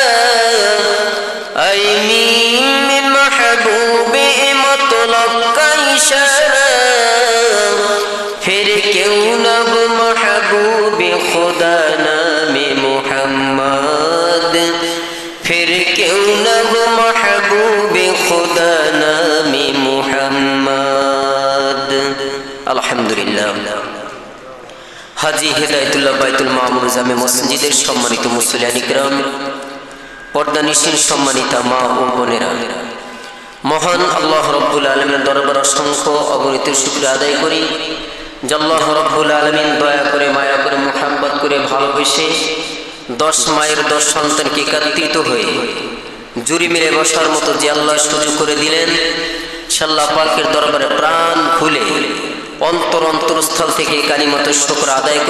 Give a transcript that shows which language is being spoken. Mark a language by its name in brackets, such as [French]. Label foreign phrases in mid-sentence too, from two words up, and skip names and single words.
[Urdu] اے میم محبوب مطلق کا اشارہ پھر کیوں نہ ہو محبوب خدا نام محمد پھر کیوں نہ ہو محبوب خدا نام [Bangla] محمد الحمدللہ হাজী হেদায়েতুল্লাহ বাইতুল মামুর জামে মসজিদের সম্মানিত মুসল্লিয়ান ইকরাম পর্দানিশীন সম্মানিতা মা ও বোনেরা মহান আল্লাহ [Arabic] رب العالمين [Bangla] দরবারে অসংখ্য অগণিত শুকরিয়া আদায় করি যে আল্লাহ [Arabic] رب العالمين [Bangla] দয়া করে মায়া করে মুহাব্বত করে ভালোবেসে 10 মায়ের 10 সন্তানকে একত্রিত হয়ে জুরি মেরে বসার মতো যে আল্লাহ সুযোগ করে দিলেন সে আল্লাহ পাকের দরবারে প্রাণ খুলে অন্তরস্থল থেকে [Arabic] كلمات شكر [Bangla] আদায় করি।